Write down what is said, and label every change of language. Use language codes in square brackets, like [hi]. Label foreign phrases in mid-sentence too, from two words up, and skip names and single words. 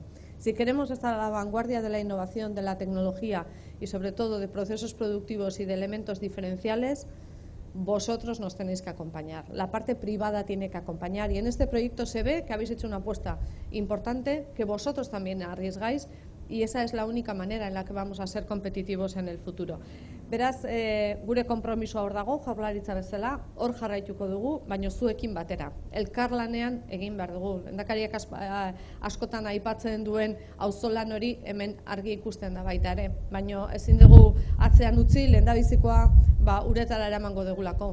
[es] Si queremos estar a la vanguardia de la innovación, de la tecnología y sobre todo de procesos productivos y de elementos diferenciales, vosotros nos tenéis que acompañar. La parte privada tiene que acompañar y en este proyecto se ve que habéis hecho una apuesta importante, que vosotros también arriesgáis y esa es la única manera en la que vamos a ser competitivos en el futuro. [eu] Beraz, gure konpromisoa hor dago, Jaurlaritza bezala, hor jarraituko dugu, baina zuekin batera. Elkarlanean egin behar dugu. Lehendakariak askotan aipatzen duen auzolan hori hemen argi ikusten da baita ere. Baina ezin dugu atzean utzi, lehendabizikoa uretara eramango dugulako.